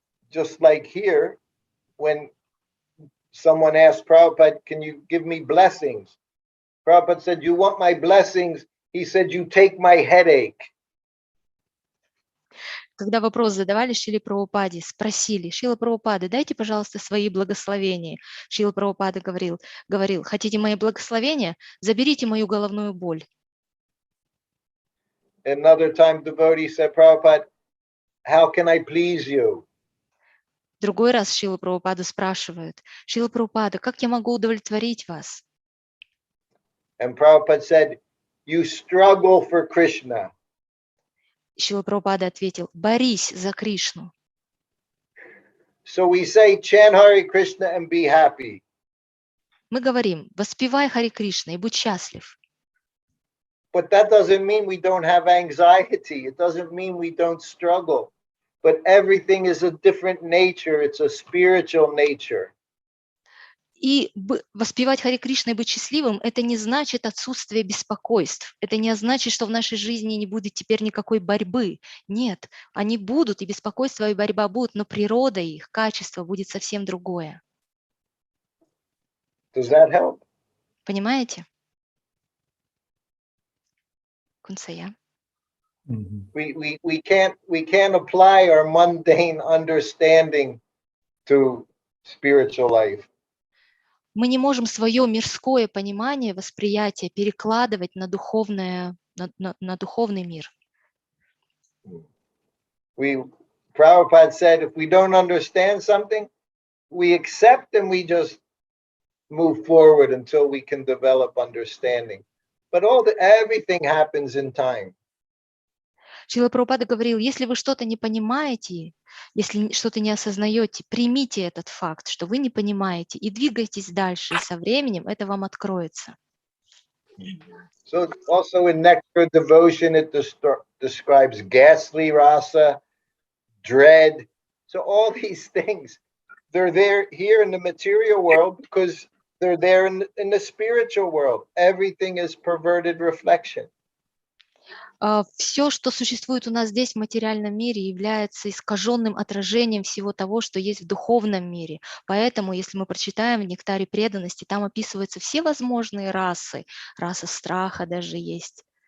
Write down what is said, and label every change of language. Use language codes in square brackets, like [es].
[en] Just like here, when someone asked Prabhupada, can you give me blessings? Prabhupada said, you want my blessings? He said, you take my headache. [ru] Когда вопрос задавали Шриле Прабхупаде, спросили: Шрила Прабхупада, дайте, пожалуйста, свои благословения. Шрила Прабхупада говорил, хотите мои благословения? Заберите мою головную боль. [en] Another time, devotee said, Prabhupada, how can I please you? [ru] Другой раз Шрила Прабхупаду спрашивают: Шрила Прабхупада, как я могу удовлетворить вас? [en] And Prabhupada said, you struggle for Krishna. [ru] Шрила Прабхупада ответил: борись за Кришну. [en] So we say, chant Hare Krishna and be happy. [ru] Мы говорим: воспевай Харе Кришна и будь счастлив. [en] But that doesn't mean we don't have anxiety. It doesn't mean we don't struggle. But everything is a different nature. It's a spiritual nature. [ru] И воспевать Харе Кришна и быть счастливым – это не значит отсутствие беспокойств. Это не значит, что в нашей жизни не будет теперь никакой борьбы. Нет, они будут, и беспокойство, и борьба будут, но природа их, качество будет совсем другое. [en] Does that help? [ru] Понимаете? Кунсая. [en] We can't apply our mundane understanding to spiritual life. [ru] Мы не можем свое мирское понимание, восприятие перекладывать на духовный мир. [en] Prabhupada said, if we don't understand something, we accept and we just move forward until we can develop understanding. But everything happens in time. [ru] Шрила Прабхупада говорил, если вы что-то не понимаете, если что-то не осознаете, примите этот факт, что вы не понимаете, и двигайтесь дальше, и со временем это вам откроется. [en] So also in Nectar Devotion, it describes ghastly rasa, dread. So all these things, they're there here in the material world because they're there in the spiritual world. Everything is perverted reflection. [ru] Все, что существует у нас здесь в материальном мире, является искаженным отражением всего того, что есть в духовном мире. Поэтому, если мы прочитаем в «Нектаре преданности», там описываются все возможные расы. Раса страха даже есть.